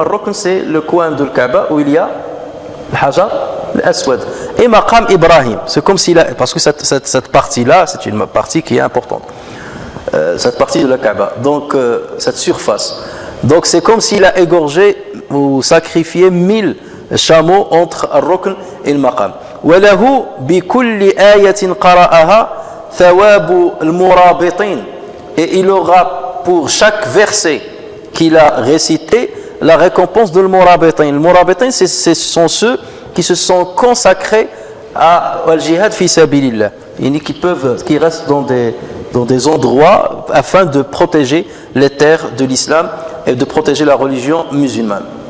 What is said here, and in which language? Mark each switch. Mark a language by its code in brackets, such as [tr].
[fr] Rukn, c'est le coin de Kaaba où il y a le Hajar, l'Aswad, et Maqam Ibrahim. C'est comme s'il a, parce que cette partie-là, c'est une partie qui est importante, cette partie de la Kaaba, donc cette surface. Donc c'est comme s'il a égorgé ou sacrifié 1000 chameaux entre Rukn et le Maqam. [ar] وله بكل آية قرأها ثواب المرابطين. [fr] Et il aura pour chaque verset qu'il a récité la récompense de l'murabitin. Le murabitin, ce sont ceux qui se sont consacrés au jihad fi sabilillah, qui restent dans des endroits afin de protéger les terres de l'islam et de protéger la religion musulmane.